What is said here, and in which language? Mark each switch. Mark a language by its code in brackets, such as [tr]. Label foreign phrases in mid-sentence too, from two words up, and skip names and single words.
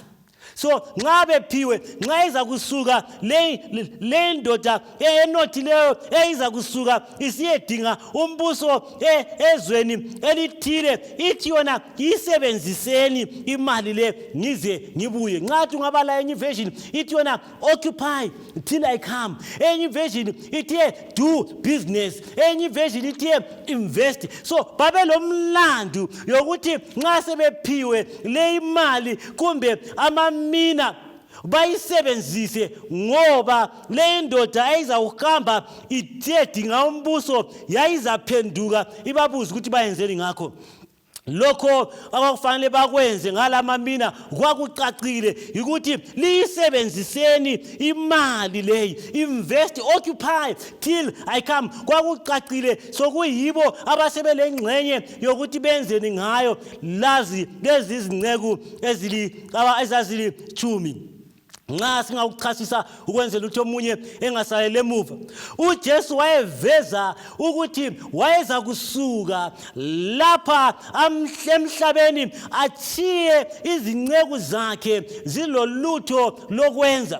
[nd] So nxa bephiwe, nxa iza kusuka le ndoda enothileyo eyiza kusuka isiyedinga umbuso ezweni elithile, ithi yona yisebenziseni imali le ngize ngibuye. Nxa ungabala enye version ithi yona [en] occupy till I come. [nd] Enye version ithi [en] do business. [nd] Enye version ithi invest. So babelomlandu yokuthi nxa sebephiwe le imali kumbe amamina bayisebenzise ngoba le ndoda ayizawuhamba idinga umbuso yayizaphenduka ibabuza ukuthi bayenzeni ngakho. Lokho akufanele bakwenze ngalamamina kwakucacile ukuthi liyisebenziseni imali leyi, [en] invest, occupy till I come. [nd] Kwakucacile sokuyibo abasebelengxenye yokuthi benzeni ngayo. Lazi lezi zinceku ezazili 10. nxa singawuchasisa ukwenzela ukuthi omunye engasalele emuva. uJesu wayeveza ukuthi wayeza kusuka lapha emhlabeni achiye izinceku zakhe zilolutho lokwenza.